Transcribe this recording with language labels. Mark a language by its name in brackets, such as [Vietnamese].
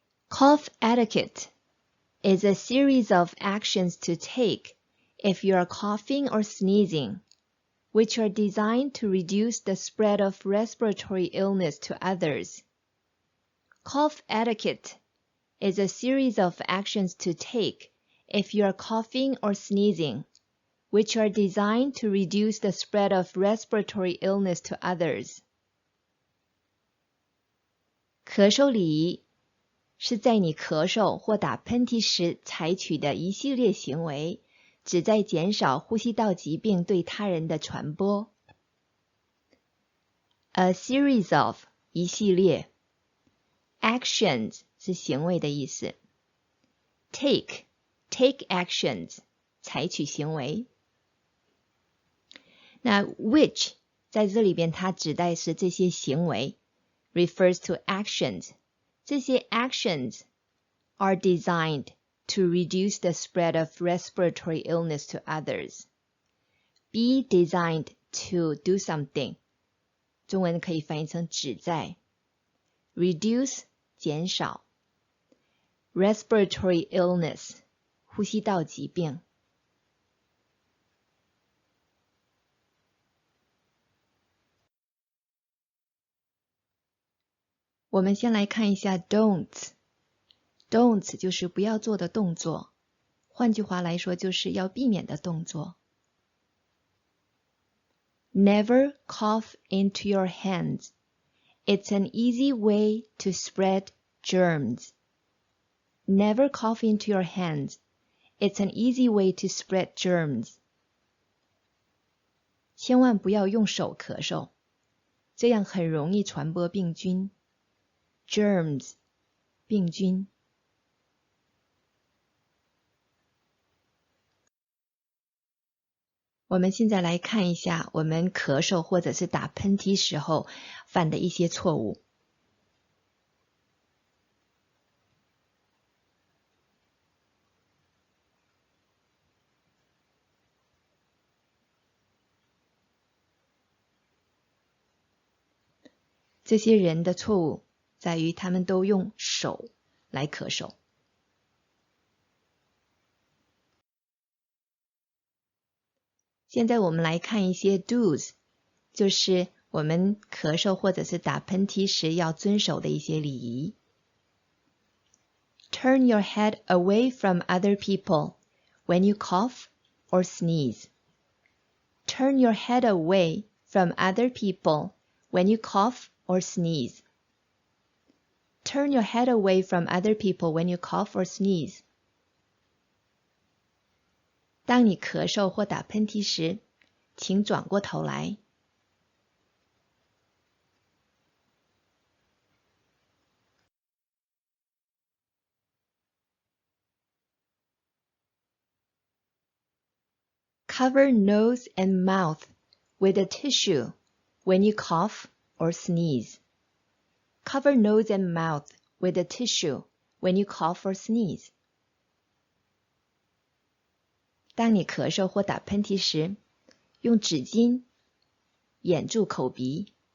[English] Cough etiquette is a series of actions to take if you are coughing or sneezing, which are designed to reduce the spread of respiratory illness to others. Cough etiquette is a series of actions to take if you are coughing or sneezing, which are designed to reduce the spread of respiratory illness to others. [Chinese] 咳嗽礼仪是在你咳嗽或打喷嚏时采取的一系列行为，旨在减少呼吸道疾病对他人的传播。 [English] A series of [Chinese] 一系列 actions 是行为的意思 [English] take actions [Chinese] 采取行为。那 [English] which [Chinese] 在这里边它指代是这些行为 [English] refers to actions， [Chinese] 这些 [English] actions are designed to reduce the spread of respiratory illness to others. Be designed to do something [Chinese] 中文可以翻译成旨在 reduce 减少 respiratory illness 呼吸道疾病。我们先来看一下 don'ts Don'ts 就是不要做的动作，换句话来说就是要避免的动作。 [English] Never cough into your hands. It's an easy way to spread germs. Never cough into your hands. It's an easy way to spread germs. [Chinese] 千万不要用手咳嗽，这样很容易传播病菌。 Germs 病菌。我们现在来看一下我们咳嗽或者是打喷嚏时候犯的一些错误。这些人的错误在于他们都用手来咳嗽。现在我们来看一些 do's， 就是我们咳嗽或者是打喷嚏时要遵守的一些礼仪。 [English] Turn your head away from other people when you cough or sneeze. Turn your head away from other people when you cough or sneeze. Turn your head away from other people when you cough or sneeze. [Chinese] 当你咳嗽或打喷嚏时，请转过头来。 [English] Cover nose and mouth with a tissue when you cough or sneeze. Cover nose and mouth with a tissue when you cough or sneeze. [Chinese] 当你咳嗽或打喷嚏时，用纸巾掩住口鼻。